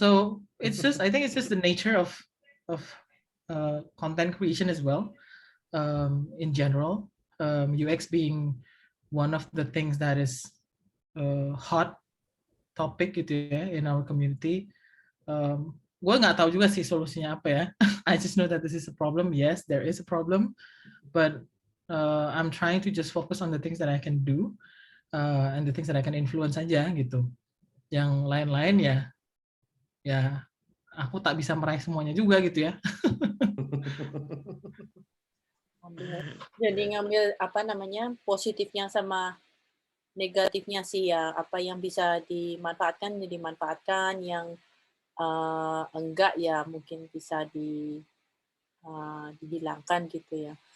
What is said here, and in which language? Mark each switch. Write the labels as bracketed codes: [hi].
[en] So I think it's just the nature of content creation as well, in general, UX being one of the things that is hot topic [id] gitu ya [en] in our community. [id] Gue nggak tahu juga sih solusinya apa ya. [en] I just know that this is a problem. Yes, there is a problem, but I'm trying to just focus on the things that I can do, and the things that I can influence [id] aja gitu. Yang lain-lain ya aku tak bisa meraih semuanya juga gitu ya. Jadi ngambil apa namanya, positifnya sama negatifnya sih ya, apa yang bisa dimanfaatkan ya dimanfaatkan, yang enggak ya mungkin bisa dihilangkan gitu ya.